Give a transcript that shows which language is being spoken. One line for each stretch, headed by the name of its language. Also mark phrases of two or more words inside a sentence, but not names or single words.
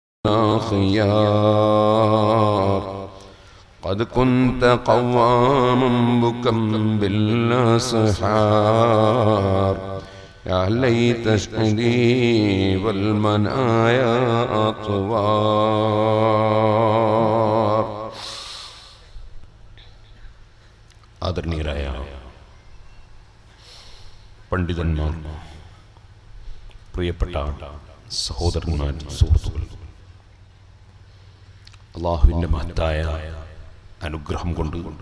Arabic: خيار قد كنت قواما بكم بالأسحار يا ليت شهدي والمنايا أطوار.
Malayalam: ആദരണീയരായ പണ്ഡിതന്മാർ, പ്രിയപ്പെട്ട സഹോദരന്മാർ, സുഹൃത്തുക്കൾ, അല്ലാഹുവിൻ്റെ മഹത്തായ അനുഗ്രഹം കൊണ്ട്